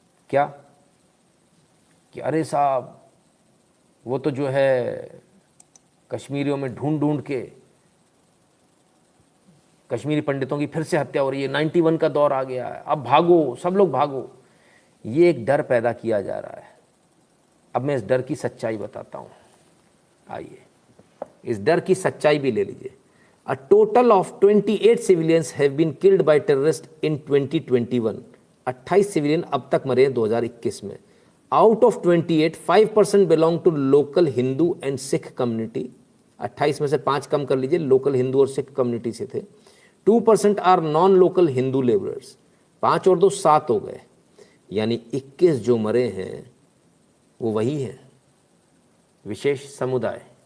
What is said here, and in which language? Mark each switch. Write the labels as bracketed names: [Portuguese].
[Hindi] क्या कि अरे साहब वो तो जो है कश्मीरियों में ढूंढ ढूंढ के कश्मीरी पंडितों की फिर से हत्या हो रही है, 91 का दौर आ गया है, अब भागो, सब लोग भागो। ये एक डर पैदा किया जा रहा है। अब मैं इस डर की सच्चाई बताता हूँ, आइए इस डर की सच्चाई भी ले लीजिए। [English] A total of 28 civilians have been killed by terrorists in 2021. [Hindi] 28 civilian अब तक मरे हैं 2021 में। [English] Out of 28, 5% belong to local Hindu and Sikh community. [Hindi] 28 में से 5 कम कर लीजिए, लोकल हिंदू और सिख कम्युनिटी से थे। [English] 2% are non local Hindu labourers. [Hindi] 5 और 2 7 हो गए, यानी 21 जो मरे हैं वो वही है, विशेष समुदाय।